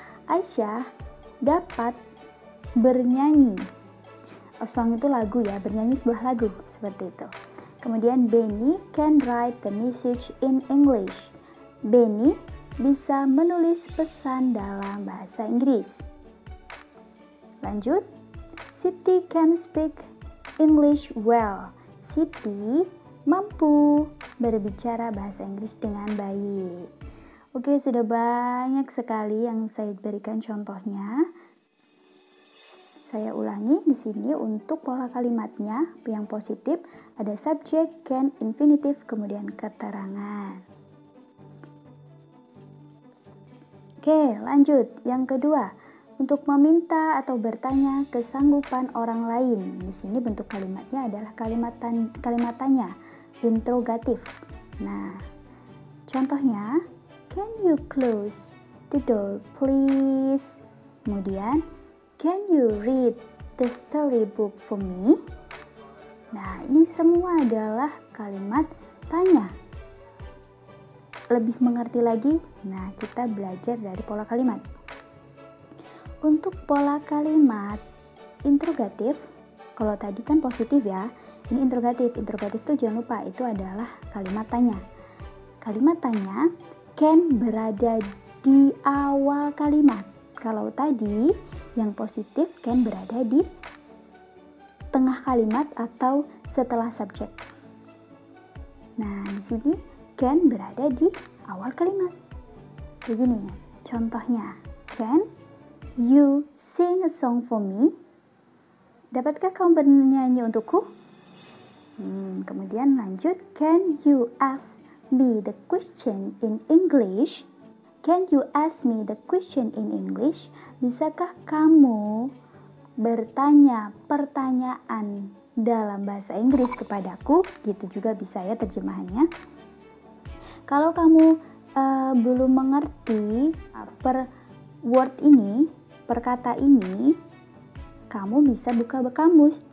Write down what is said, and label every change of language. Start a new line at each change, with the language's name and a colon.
Indonesian: Aisyah dapat bernyanyi. A song itu lagu ya, bernyanyi sebuah lagu, seperti itu. Kemudian Benny
English: can write the message in English.
Indonesian: Benny bisa menulis pesan dalam bahasa Inggris.
English: Lanjut, Siti can speak English well.
Indonesian: Siti mampu berbicara bahasa Inggris dengan baik. Oke, sudah banyak sekali yang saya berikan contohnya. Saya ulangi di sini untuk pola kalimatnya yang positif ada subject, can, infinitive, kemudian keterangan. Oke, lanjut. Yang kedua, untuk meminta atau bertanya kesanggupan orang lain. Di sini bentuk kalimatnya adalah kalimat tanya, interrogatif. Nah, contohnya,
English: can you close the door please? Kemudian, can you read the storybook for me?
Indonesian: Nah, ini semua adalah kalimat tanya. Lebih mengerti lagi, nah kita belajar dari pola kalimat. Untuk pola kalimat interrogatif, kalau tadi kan positif ya, ini interrogatif. Interrogatif itu jangan lupa, itu adalah kalimat tanya. Kalimat tanya can berada di awal kalimat. Kalau tadi yang positif can berada di tengah kalimat atau setelah subjek. Nah, di sini can berada di awal kalimat. Begini contohnya,
English: can you sing a song for me?
Indonesian: Dapatkah kamu bernyanyi untukku? Kemudian lanjut,
English: can you ask me the question in English? Can you ask me the question in English?
Indonesian: Bisakah kamu bertanya pertanyaan dalam bahasa Inggris kepadaku? Gitu juga bisa ya terjemahannya. Kalau kamu belum mengerti per word ini, per kata ini, kamu bisa buka kamus.